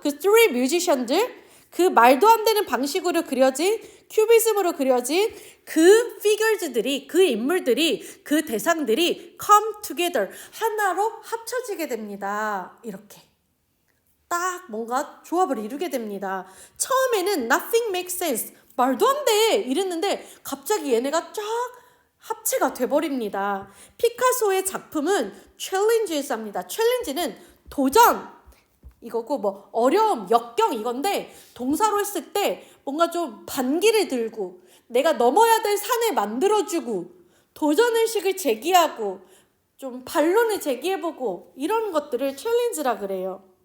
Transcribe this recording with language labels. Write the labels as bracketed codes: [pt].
[ko] 그 three musician들. 그 말도 안 되는 방식으로 그려진 큐비즘으로 그려진 그 figures들이 그 인물들이 그 대상들이 [en] come together [ko] 하나로 합쳐지게 됩니다. 이렇게. 딱 뭔가 조합을 이루게 됩니다. [en] 처음에는 nothing makes sense. [ko] 말도 안 돼. 이랬는데 갑자기 얘네가 쫙 합체가 돼버립니다. 피카소의 작품은 challenges입니다. challenge는 도전 이거고 뭐 어려움, 역경 이건데 동사로 했을 때 뭔가 좀 반기를 들고 내가 넘어야 될 산을 만들어주고 도전의식을 제기하고 좀 반론을 제기해보고 이런 것들을 challenge라 그래요.